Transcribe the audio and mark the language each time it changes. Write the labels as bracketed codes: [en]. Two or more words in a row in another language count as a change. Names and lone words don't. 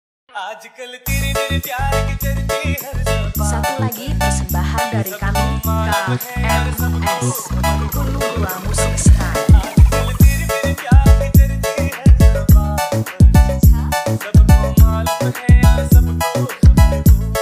[hi] आजकल तेरे मेरे प्यार की चर्चे हर जगह। [ms] Satu lagi persembahan dari kami KMS Hulu 2 Musik Style. [hi] आजकल तेरे मेरे प्यार की चर्चे हर जगह। सबको मालूम है या सबको खबर हो।